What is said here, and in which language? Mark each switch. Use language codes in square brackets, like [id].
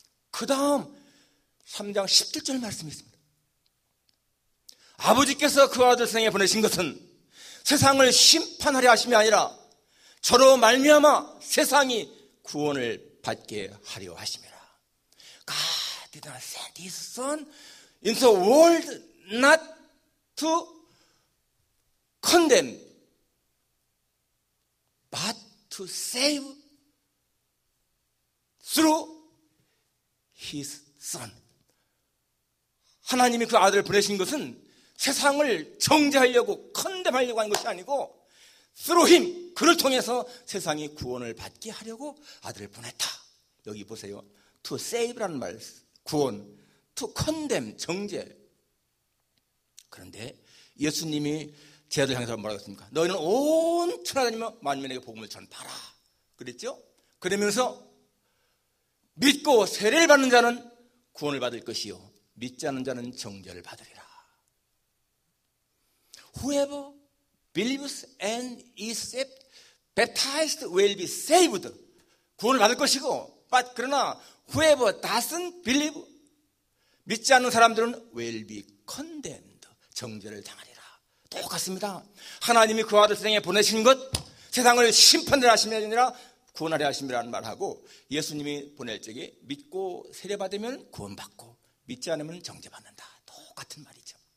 [ko] 그 다음 3장 17절 말씀이 있습니다. 아버지께서 그 아들 세상에 보내신 것은 세상을 심판하려 하심이 아니라 저로 말미암아 세상이 구원을 받게 하려 하심이라. [en] God did not send his son into the world not to condemn but to save through his son. [ko] 하나님이 그 아들을 보내신 것은 세상을 정죄하려고 컨뎀하려고 하는 것이 아니고 through him, 그를 통해서 세상이 구원을 받게 하려고 아들을 보냈다. 여기 보세요. to save 라는 말, 구원, to condemn, 정죄. 그런데 예수님이 제 아들 향해서 뭐라고 했습니까? 너희는 온 천하다니며 만민에게 복음을 전파라 그랬죠? 그러면서 믿고 세례를 받는 자는 구원을 받을 것이요 믿지 않는 자는 정죄를 받으리라. [en] Whoever believes and is baptized will be saved. [ko] 구원을 받을 것이고, but 그러나 whoever doesn't believe, 믿지 않는 사람들은 will be condemned. 정죄를 당하리라. 똑같습니다. 하나님이 그 아들 세상에 보내신 것, 세상을 심판하려 하심이 아니라 구원하려 하심이라는 말하고, 예수님이 보낼 적에 믿고 세례받으면 구원받고 믿지 않으면 정죄받는다. 똑같은 말이죠.